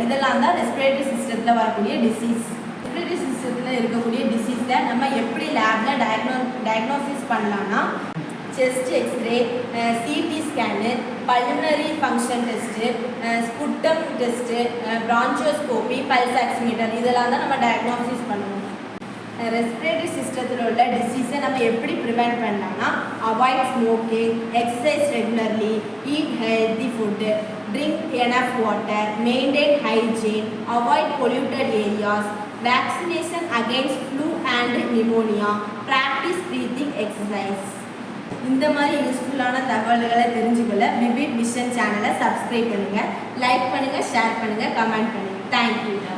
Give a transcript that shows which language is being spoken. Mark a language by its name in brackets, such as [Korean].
[Tamil] இதெல்லாம் தான் ரெஸ்பிரேட்டரி சிஸ்டத்தில் வரக்கூடிய டிசீஸ். ரெஸ்பிரேட்டரி சிஸ்டத்தில் இருக்கக்கூடிய டிசீஸை நம்ம எப்படி லேபில் டயக்னோசிஸ் பண்ணலான்னா chest x ray, CT scan, pulmonary function test, sputum test, பிரான்சியோஸ்கோபி, pulse oximeter இதெல்லாம் தான் நம்ம டயக்னோசிஸ் பண்ணுவோம். ரெஸ்பிரேட்டரி சிஸ்டத்தில் உள்ள டிசீஸை நம்ம எப்படி ப்ரிவென்ட் பண்ணலாம்னா avoid smoking, exercise regularly, eat healthy food, [English] drink enough water, maintain hygiene, avoid polluted areas, vaccination against flu and pneumonia, practice breathing exercise. [Tamil] இந்த மாதிரி யூஸ்ஃபுல்லான தகவல்களை தெரிஞ்சுக்கொள்ள விவிட் விஷன் சேனலை சப்ஸ்கிரைப் பண்ணுங்கள், லைக் பண்ணுங்கள், ஷேர் பண்ணுங்கள், கமெண்ட் பண்ணுங்கள். தேங்க்யூ.